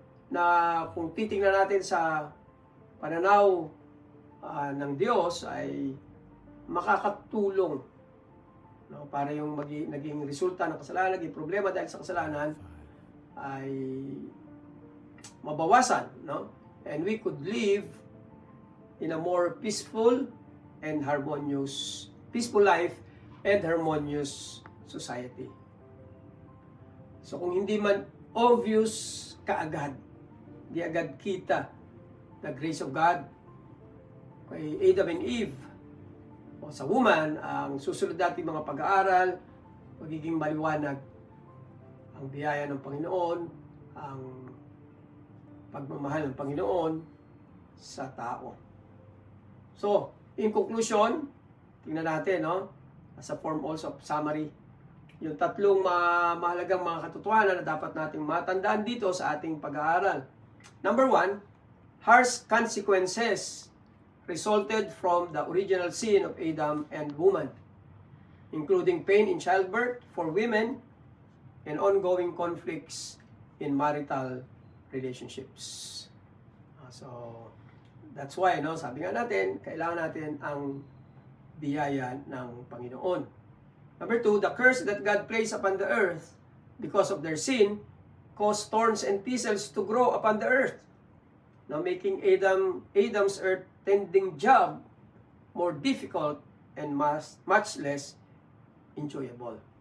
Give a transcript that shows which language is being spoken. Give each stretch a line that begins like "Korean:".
Filipino: Na kung titingnan natin sa pananaw ng Diyos ay makakatulong, no? Para yung naging resulta ng kasalanan, naging problema dahil sa kasalanan ay mabawasan, no?
English: And we could live in a more peaceful and harmonious, peaceful life and harmonious society.
Filipino: So kung hindi man obvious kaagad, di agad kita
English: the grace of God
Filipino: kay Adam and Eve o sa woman, ang susunod natin mga pag-aaral, magiging maliwanag ang biyaya ng Panginoon, ang pagmamahal ng Panginoon sa tao. So,
English: in conclusion,
Filipino: tingnan natin, no?
English: As a form also of summary,
Filipino: yung tatlong mahalagang mga katotohanan na dapat nating matandaan dito sa ating pag-aaral.
English: Number 1, harsh consequences resulted from the original sin of Adam and woman, including pain in childbirth for women and ongoing conflicts in marital relationships.
Filipino: So,
English: that's why,
Filipino: no, sabi nga natin, kailangan natin ang biyaya ng Panginoon.
English: Number 2, the curse that God placed upon the earth because of their sin caused thorns and thistles to grow upon the earth, now making Adam's earth-tending job more difficult and much less enjoyable.